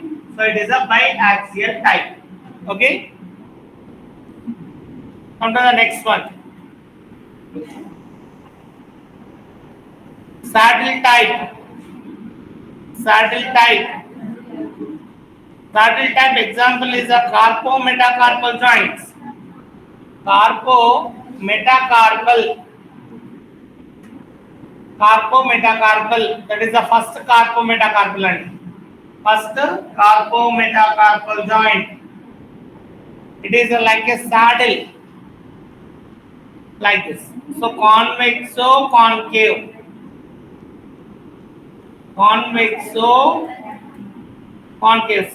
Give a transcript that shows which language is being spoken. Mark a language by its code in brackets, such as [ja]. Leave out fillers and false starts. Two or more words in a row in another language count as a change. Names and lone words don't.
[en] So it is a biaxial type. Okay. Come to the next one. Saddle type. Saddle type. Saddle type example is a carpo-metacarpal joints. Carpo-metacarpal. Carpo-metacarpal. That is the first carpo-metacarpal and first carpo-metacarpal joint. It is like a saddle, like this. So convexo concave. Convexo concave.